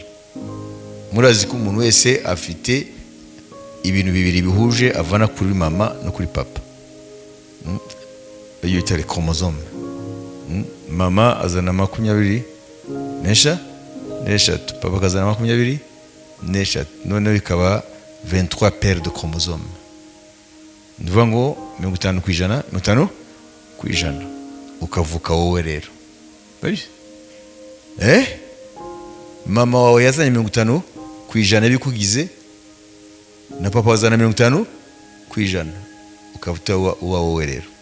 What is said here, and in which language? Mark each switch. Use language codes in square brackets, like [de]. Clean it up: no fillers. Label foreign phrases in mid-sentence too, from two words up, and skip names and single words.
[rw] Murazi ko umuntu wese afite ibintu bibiri bihuje avana kuri mama no kuri papa. Iyo itari chromosome. Mama azana 23, papa akazana 23. None bikaba 23 [fr] paires de chromosomes. [rw] Ndivuga ngo 50% ukavuka wowe rero. Mama wawe yazanye 50% bikugize, na papa wazana 50% ukavuta uwa wowe rero.